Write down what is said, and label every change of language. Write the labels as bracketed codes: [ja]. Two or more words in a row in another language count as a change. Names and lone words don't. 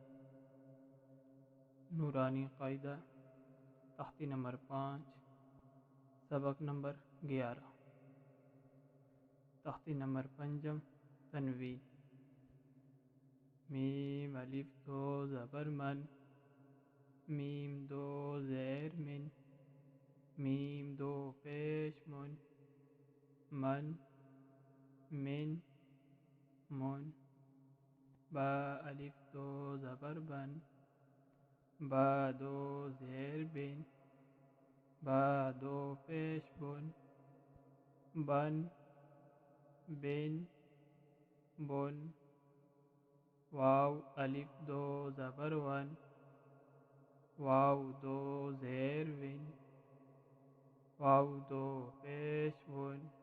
[ur] نورانی قاعدہ، تختی نمبر 5، سبق نمبر 11۔ تختی نمبر 5، تنوین۔ میم الف دو زبر من، میم دو زیر من، میم دو پیش من، من با الف دو زبر بن، با دو زیر بن، با دو پیش بن، بن واو الف دو زبر ون، واو دو زیر ون، واو دو پیش ون،